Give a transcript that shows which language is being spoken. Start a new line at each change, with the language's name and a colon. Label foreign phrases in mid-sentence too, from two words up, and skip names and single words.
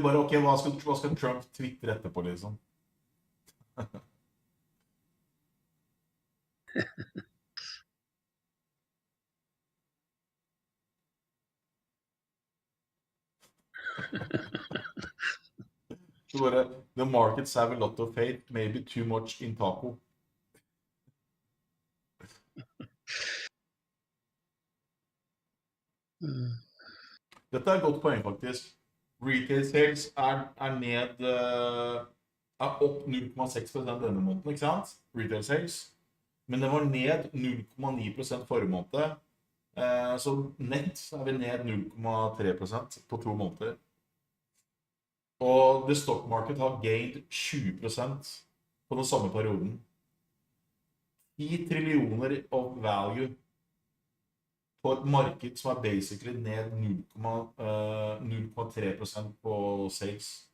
Norwegian: Bare, ok, hva skal Trump twitter etterpå, liksom? Så bare,
English: the markets have a lot of faith, maybe too much in taco.
Norwegian: Dette et godt poeng, faktisk.
English: Retail sales
Norwegian: ned, opp 0,6% denne måneden, ikke sant?
English: Retail sales.
Norwegian: Men det var ned 0,9% forrige måned. Så nett vi ned 0,3% på 2 måneder. Og
English: the stock market
Norwegian: har gained 20% på den samme perioden. 10 trillioner
English: of value
Norwegian: på et marked som basically ned 0,3% på sales.